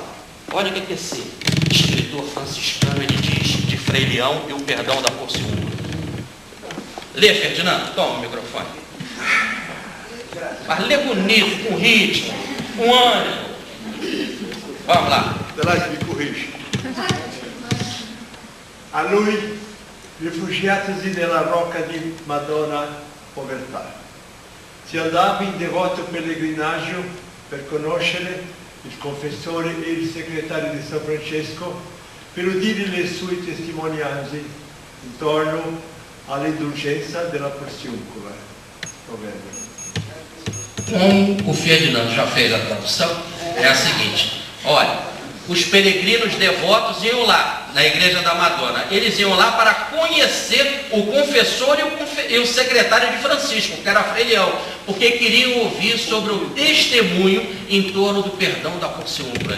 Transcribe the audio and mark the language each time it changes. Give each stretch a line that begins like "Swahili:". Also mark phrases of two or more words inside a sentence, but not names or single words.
Portuguese: Olha o que esse escritor franciscano ele diz de Frei Leão e o perdão da porciúncula. Lê, Ferdinando, toma o microfone. Mas lê bonito, com ritmo, com ânimo. Vamos lá. Delage, mi corrige.
Italian: A lui, rifugiatisi nella rocca di Madonna Povertà, si andava in devoto pellegrinaggio per conoscere il confessore e il segretario di San Francesco per udire le sue testimonianze intorno all'indulgenza della porciúncula.
Portuguese: Como o Ferdinando já fez a tradução, é a seguinte: olha, os peregrinos devotos iam lá na igreja da Madonna, eles iam lá para conhecer o confessor e o secretário de Francisco, que era Frei Leão, porque queriam ouvir sobre o testemunho em torno do perdão da porciúncula.